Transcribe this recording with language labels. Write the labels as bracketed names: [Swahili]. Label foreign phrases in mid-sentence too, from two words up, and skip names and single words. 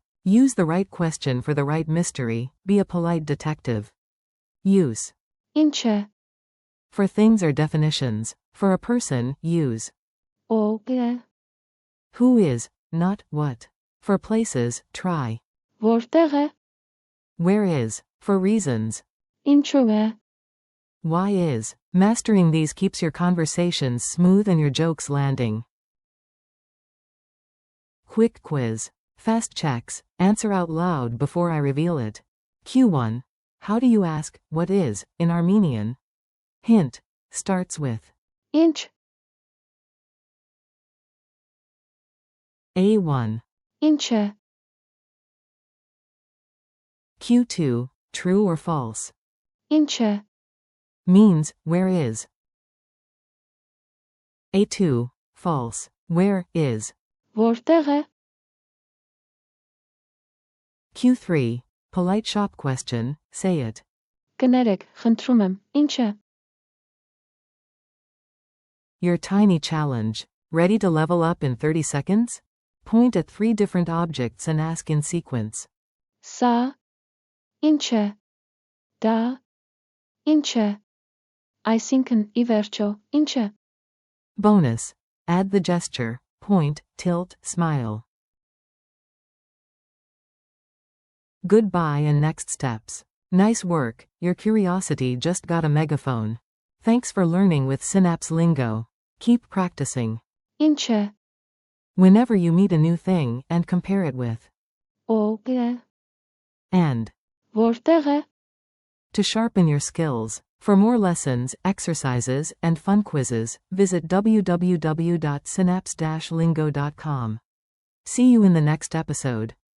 [English] Use the right question for the right mystery, be a polite detective. Use. [Armenian] Inche. [English] For things or definitions. For a person, use. [Armenian] Ո. [English] Who is, not what. For places, try. [Armenian] Որտեղ է? [English] Where is, for reasons. [Armenian] Ինչու է? [English] Why is. Mastering these keeps your conversations smooth and your jokes landing. Quick quiz. Fast checks. Answer out loud before I reveal it. Q1. How do you ask, what is, in Armenian? Hint. Starts with. [Armenian] Ինչ. [English] A1. [Armenian] Ինչ. [English] Q2. True or false? [Armenian] Ինչ. [English] Means, where is. A2. False. Where is. [Armenian] Որտեղ է? [English] Q3. Polite shop question, say it. [Armenian] Կներեք, խնդրում եմ, ինչ է? [English] Your tiny challenge. Ready to level up in 30 seconds? Point at 3 different objects and ask in sequence. [Armenian] Սա. Ինչ է? Դա. Ինչ է? Այսինքն, ի վերջո, ինչ է? [English] Bonus. Add the gesture. Point, tilt, smile. Goodbye and next steps. Nice work, your curiosity just got a megaphone. Thanks for learning with Synapse Lingo. Keep practicing. [Armenian] Ինչ է? [English] Whenever you meet a new thing and compare it with. [Armenian] Ո. [English] And. [Armenian] Որտեղ է? [English] To sharpen your skills. For more lessons, exercises, and fun quizzes, visit www.synapse-lingo.com. See you in the next episode.